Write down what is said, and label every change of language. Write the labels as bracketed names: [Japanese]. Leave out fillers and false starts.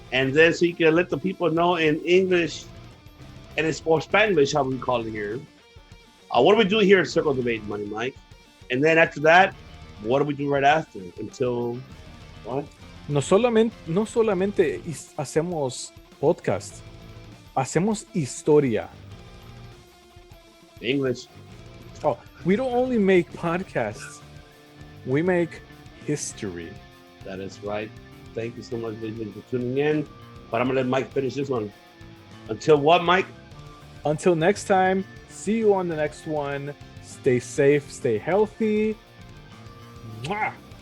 [English] And then so you can let the people know in English and in Spanglish, how we call it here. What do we do here at Circle Debate, Money Mike? And then after that, what do we do right after? Until what? [Spanish] No solamente hacemos podcast, hacemos historia. [English] English. Oh, we don't only make podcasts, we make history. That is right. Thank you so much, ladies, for tuning in. But I'm going to let Mike finish this one. Until what, Mike? Until next time, see you on the next one. Stay safe, stay healthy. Mwah!